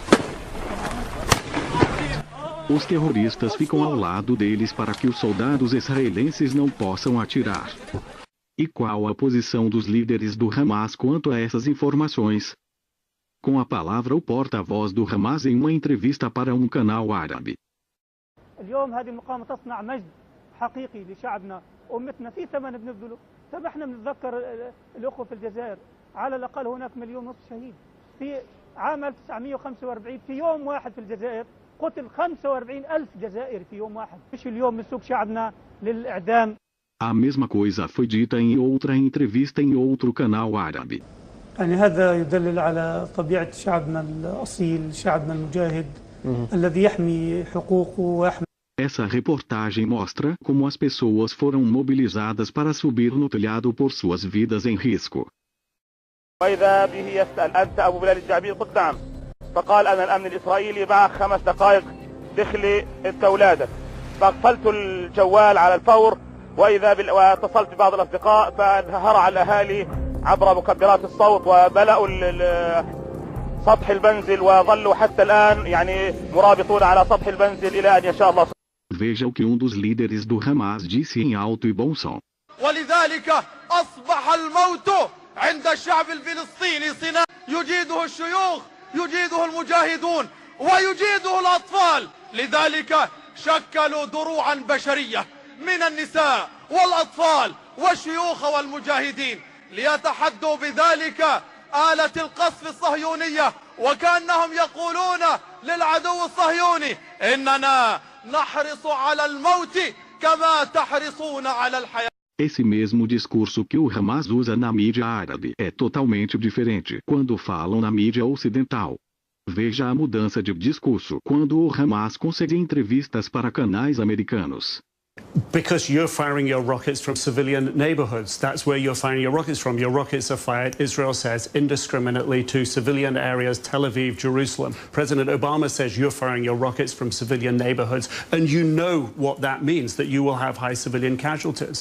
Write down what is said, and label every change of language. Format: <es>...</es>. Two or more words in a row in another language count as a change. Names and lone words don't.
<pt>Os terroristas ficam ao lado deles para que os soldados israelenses não possam atirar. E qual a posição dos líderes do Hamas quanto a essas informações? Com a palavra o porta-voz do Hamas em uma entrevista para um canal árabe.</pt> <ar>اليوم هذه المقاومة تصنع مجد حقيقي لشعبنا أمتنا في ثمن بنبذله. طب احنا بنتذكر الأخوة في الجزائر، على الأقل هناك 1.5 مليون شهيد. في عام 1945 في يوم واحد في الجزائر قتل 45,000 جزائري في يوم واحد. مش اليوم بنسوق شعبنا للإعدام.</ar> <pt>A mesma coisa foi dita em outra entrevista em outro canal árabe.</pt> <ar>يعني هذا يدلل على طبيعة شعبنا الأصيل، شعبنا المجاهد الذي يحمي حقوقه ويحمي.</ar> <pt>Essa reportagem mostra como as pessoas foram mobilizadas para subir no telhado por suas vidas em risco.</pt> <ar>وإذا به يسأل أنت أبو بلال الجعبي؟ قلت نعم. فقال أنا الأمن الإسرائيلي معك 5 دقائق دخلي أنت أولادك. فأقفلت الجوال على الفور وإذا واتصلت ببعض الأصدقاء فهرع الأهالي عبر مكبرات الصوت وبلأوا سطح المنزل وظلوا حتى الآن يعني مرابطون على سطح المنزل إلى أن يشاء الله.</ar> <pt>Veja o que um dos líderes do Hamas disse em alto e bom som.</pt> <ar>ولذلك أصبح الموت عند الشعب الفلسطيني صناعة يجيده الشيوخ، يجيده المجاهدون ويجيده الأطفال. لذلك شكلوا دروعا بشرية من النساء والأطفال والشيوخ والمجاهدين ليتحدوا بذلك آلة القصف الصهيونية، وكأنهم يقولون للعدو الصهيوني إننا نحرص على الموت كما تحرصون على الحياة.</ar> <pt>Esse mesmo discurso que o Hamas usa na mídia árabe é totalmente diferente quando falam na mídia ocidental. Veja a mudança de discurso quando o Hamas concede entrevistas para canais americanos.</pt> <en>Because you're firing your rockets from civilian neighborhoods. That's where you're firing your rockets from. Your rockets are fired, Israel says, indiscriminately to civilian areas, Tel Aviv, Jerusalem. President Obama says you're firing your rockets from civilian neighborhoods, and you know what that means, that you will have high civilian casualties.</en>